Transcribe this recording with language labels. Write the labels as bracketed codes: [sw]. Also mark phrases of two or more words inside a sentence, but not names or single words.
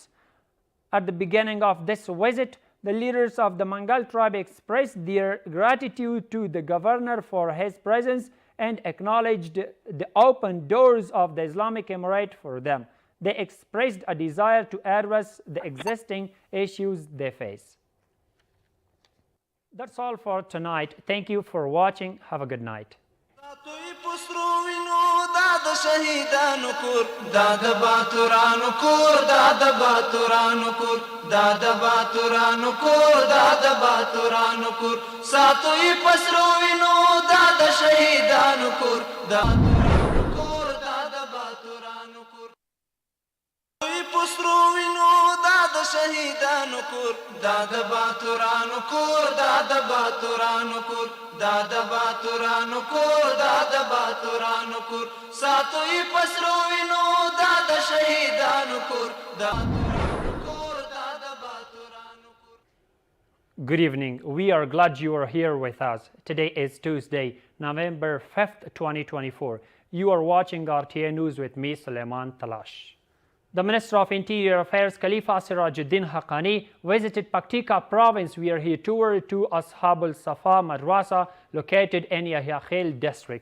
[en] At the beginning of this visit, the leaders of the Mangal tribe expressed their gratitude to the governor for his presence and acknowledged the open doors of the Islamic Emirate for them. They expressed a desire to address the existing issues they face. That's all for tonight. Thank you for watching. Have a good night. [ps] د شهیدانو کور دا د باتورانو کور دا د باتورانو کور دا د باتورانو کور دا د باتورانو کور ساتو یې پسرو وینو دا د شهیدانو کور دا کور دا د باتورانو کور یې پسرو وینو دا د شهیدانو کور دا د باتورانو کور دا د باتورانو کور دا د باتورانو کور دا د باتورانو کور ساتو یې پسرو وینو دا د شهیدانو کور دا [en] Good evening. We are glad you are here with us. Today is Tuesday, November 5th, 2024. You are watching RTA News with me, Suleiman Talash. The Minister of Interior Affairs, Khalifa Sirajuddin Haqqani, visited Paktika province where he toured to Ashab al-Safa Madrasa located in Yahya Khel district.